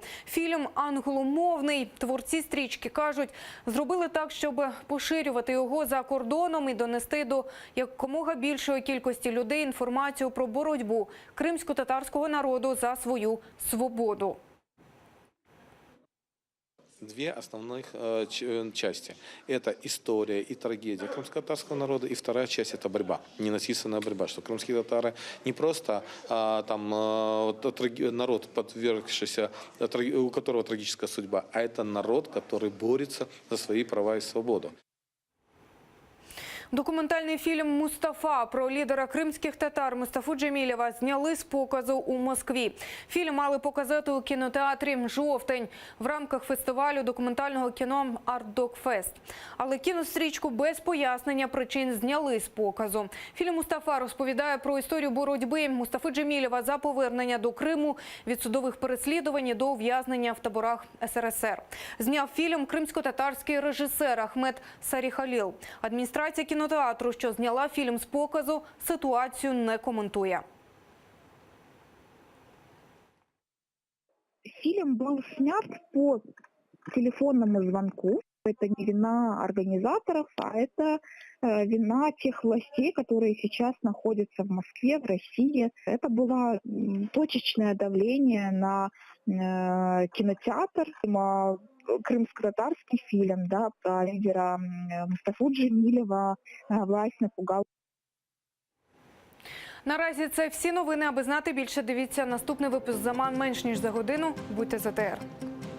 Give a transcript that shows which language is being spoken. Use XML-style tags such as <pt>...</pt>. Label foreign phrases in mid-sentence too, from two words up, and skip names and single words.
<uk>Фільм англомовний. Творці стрічки кажуть, зробили так, щоб поширювати його за кордоном і донести до якомога більшої кількості людей інформацію про боротьбу кримсько-татарського народу за свою свободу.</uk> <ru>2 основных части. Это история и трагедия крымско-татарского народа, и вторая часть – это борьба, ненасильственная борьба, что крымские татары не просто народ, подвергшийся, у которого трагическая судьба, а это народ, который борется за свои права и свободу.</ru> <uk>Документальний фільм «Мустафа» про лідера кримських татар Мустафу Джемілєва зняли з показу у Москві. Фільм мали показати у кінотеатрі «Жовтень» в рамках фестивалю документального кіно «Арт-Док-Фест». Але кінострічку без пояснення причин зняли з показу. Фільм «Мустафа» розповідає про історію боротьби Мустафи Джемілєва за повернення до Криму, від судових переслідувань до ув'язнення в таборах СРСР. Зняв фільм кримсько-татарський режисер Ахмед Саріхаліл. Адміністрація кінотеатру, що зняла фільм з показу, ситуацію не коментує.</uk> <ru>Фильм был снят по телефонному звонку. Это не вина организаторов, а это вина тех властей, которые сейчас находятся в Москве, в России. Это было точечное давление на кинотеатр. крымско-татарский фильм, да, про лидера Мустафу Джемилева. Власть напугала.</ru> <uk>Наразі це всі новини. Аби знати більше, дивіться наступний випуск «Заман» менш ніж за годину. Будьте з АТR.</uk>